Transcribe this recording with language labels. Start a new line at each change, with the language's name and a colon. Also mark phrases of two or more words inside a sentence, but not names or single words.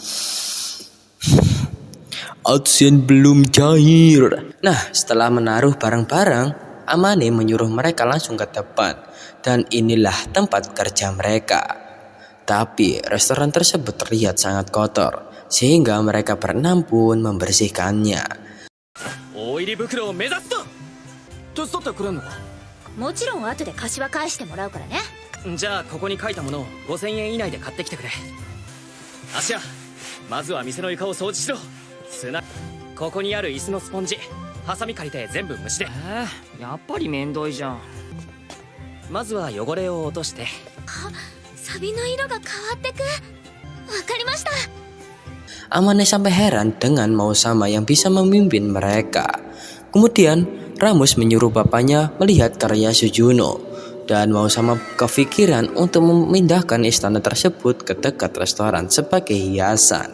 Indonesian: Adsen belum cair. Nah, setelah menaruh barang-barang, Amane menyuruh mereka langsung ke depan. Dan inilah tempat kerja mereka. Tapi restoran tersebut terlihat sangat kotor, sehingga mereka berenam pun membersihkannya.
Japanese: もちろん後で貸しは返してもらうからね。じゃあここに書いたものを5000円以内で買ってきてくれ。芦屋、まずは店の床を掃除しろ。砂、ここにある椅子のスポンジ、ハサミ借りて全部虫で。やっぱりめんどいじゃん。まずは汚れを落として。サビの色が変わってく。わかりました。
Indonesian: Amane sampai heran dengan Osama yang bisa memimpin mereka. Kemudian Ramus menyuruh bapaknya melihat karya Sujuno, dan Osama kepikiran untuk memindahkan istana tersebut ke dekat restoran sebagai hiasan.